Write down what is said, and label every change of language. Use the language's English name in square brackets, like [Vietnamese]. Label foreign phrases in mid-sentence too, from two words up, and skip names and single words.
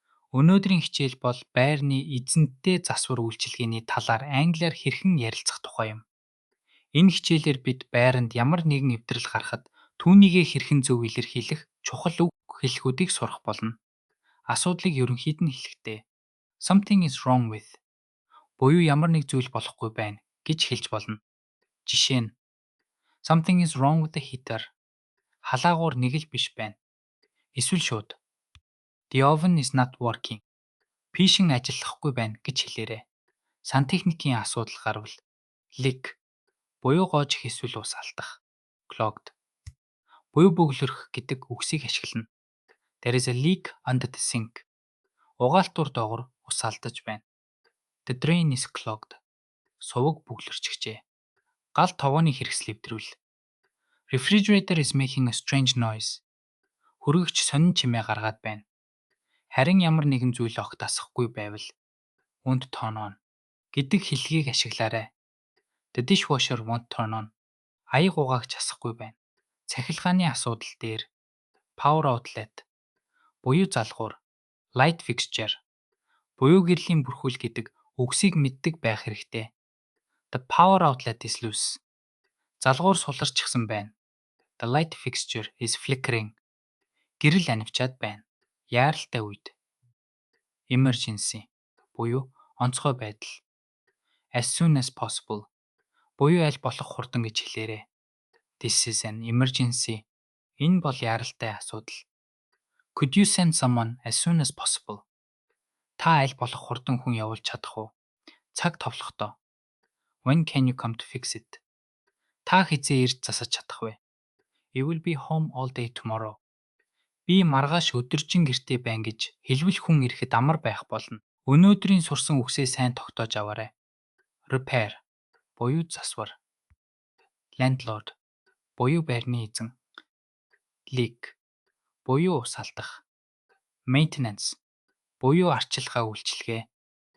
[Mongolian] Өнөөдрийн хичээл бол байрны эзэнттэй засвар үйлчилгээний талаар англиар хэрхэн ярилцах тухай юм. Энэ хичээлээр бид байранд ямар нэгэн эвдрэл гарахад түүнийгээ хэрхэн зөв илэрхийлэх чухал үг хэллэгүүдийг сурах болно. Асуудлыг ерөнхийд нь хэлэхдээ [English] something is wrong with [Mongolian] буюу ямар нэг зүйл болохгүй байна гэж хэлж болно. Жишээ нь [English] something is wrong with the heater. [Mongolian] Халаагуур нэг л биш байна. Эсвэл шууд [English] the oven is not working. [Mongolian] Пишин ажиллахгүй байна гэж хэлээрэй. Сантехникийн асуудал гарвал leak буюу гоож их эсвэл ус алдах. Clogged буюу бөглөрөх гэдэг үгсийг ашиглана. [English] There is a leak under the sink. [Mongolian] Угаалтуур доогор ус алдаж байна. [English] The drain is clogged. [Mongolian] Суваг бөглөрчихжээ. Гал tovооны хэрэгсэл эвдрүүл. [English] Refrigerator is making a strange noise. [Mongolian] Хүргэгч сонин чимээ гаргаад байна. Харин ямар нэгэн зүйл огт асахгүй байвал [English] won't turn on [Mongolian] гэдэг хэллэгийг ашиглаарай. [English] The dishwasher won't turn on. [Mongolian] Аяг угаагч асахгүй байна. Цахилгааны асуудал дээр [English] power outlet [Mongolian] буюу залгуур, [English] light fixture [Mongolian] буюу гэрлийн бүрхүүл гэдэг үгсийг мэддэг байх хэрэгтэй. [English] The power outlet is loose. [Mongolian] Залгуур суларчсан байна. [English] The light fixture is flickering. [Mongolian] Гэрэл анивчаад байна. Яаралтай үед. Emergency буюу онцгой байдал. [English] As soon as possible [Mongolian] буюу аль болох хурдан гэж хэлээрэй. [English] This is an emergency. [Mongolian] Энэ бол яаралтай асуудал. [English] Could you send someone as soon as possible? [Mongolian] Та аль болох хурдан хүн явуулж чадах уу? Цаг товлохдоо. [English] When can you come to fix it? [Mongolian] Та хэзээ ирж засаж чадах вэ? [English] I will be home all day tomorrow. [Mongolian] Би маргааш өдөржин гэртээ байна гэж хэлбэл хүн ирэхэд амар байх болно. Өнөөдрийн сурсан үгсээ сайн тогтоож аваарай. Repair буюу засвар. Landlord буюу байрны эзэн. Leak буюу ус алдах. Maintenance буюу арчилгаа үйлчилгээ.